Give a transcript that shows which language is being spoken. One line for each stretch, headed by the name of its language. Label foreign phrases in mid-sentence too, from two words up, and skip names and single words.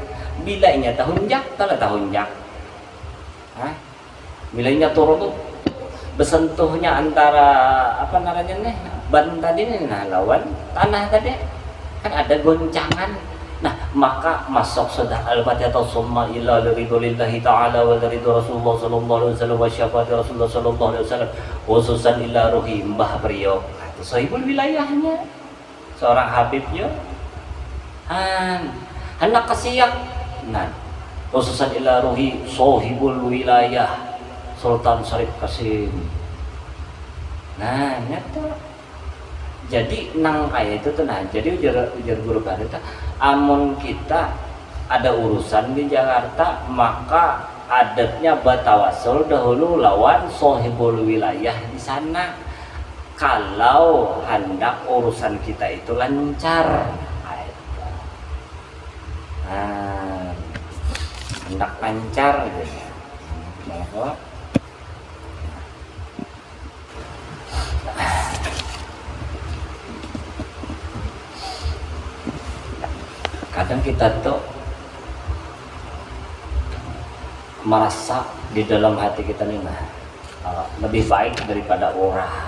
Banjar: Bilainya tahunjak, bilainya turun tuh bersentuhnya antara apa namanya nih ban tadi nih, nah lawan tanah tadi kan ada goncangan.
Arabic: Nah, maka masuk sudah الفاتحة ثم إلى رضى الله تعالى ورضى رسول الله صلى الله عليه وسلم وشفاعة رسول الله صلى الله عليه وسلم خصوصا إلى روح mbah beliau.
Banjar: Itu sahibul wilayahnya seorang habibnya hendak kasiak.
Arabic: Nah, خصوصا إلى روح صاحب الولاية Sultan Syarif Qasim.
Banjar: Nah, nyata jadi nang kayak itu tenang. Jadi ujar guru baru itu amun kita ada urusan di Jakarta, maka adatnya batawasul dahulu lawan sohibul wilayah di sana.
Indonesian: Kalau hendak urusan kita itu lancar, hendak lancar gitu. Kadang kita tuh merasa di dalam hati kita nih lebih baik daripada orang.